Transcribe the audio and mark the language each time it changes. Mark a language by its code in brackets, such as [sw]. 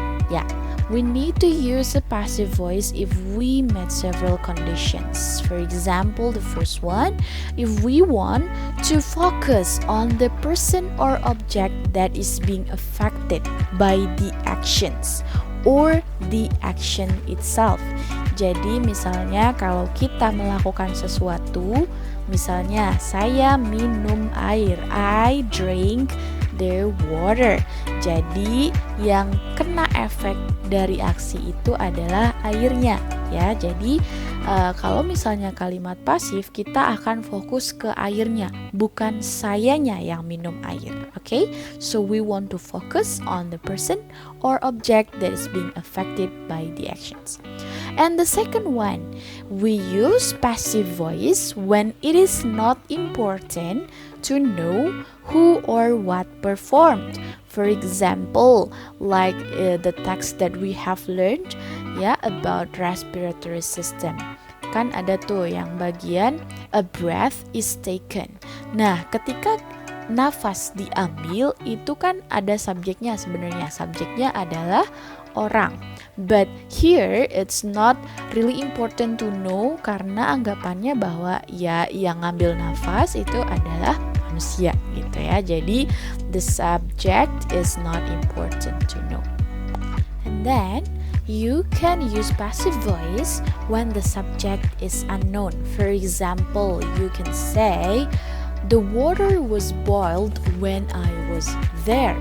[en] Yeah, we need to use a passive voice if we met several conditions. For example, the first one, if we want to focus on the person or object that is being affected by the actions or the action itself. [id] Jadi misalnya kalau kita melakukan sesuatu, misalnya saya minum air, [en] I drink the water. [id] Jadi yang kena efek dari aksi itu adalah airnya, ya. Jadi kalau misalnya kalimat pasif, kita akan fokus ke airnya, bukan sayanya yang minum air. [en] Okay? So we want to focus on the person or object that is being affected by the actions. And the second one, we use passive voice when it is not important to know who or what performed. For example, like the text that we have learned, [id] ya, [en] about respiratory system. [id] Kan ada tuh yang bagian [en] a breath is taken. [id] Nah, ketika nafas diambil itu kan ada subjeknya sebenarnya. Subjeknya adalah orang. [en] But here it's not really important to know [id] karena anggapannya bahwa ya yang ngambil nafas itu adalah manusia gitu ya. Jadi [en] the subject is not important to know. And then you can use passive voice when the subject is unknown. For example, you can say the water was boiled when I was there.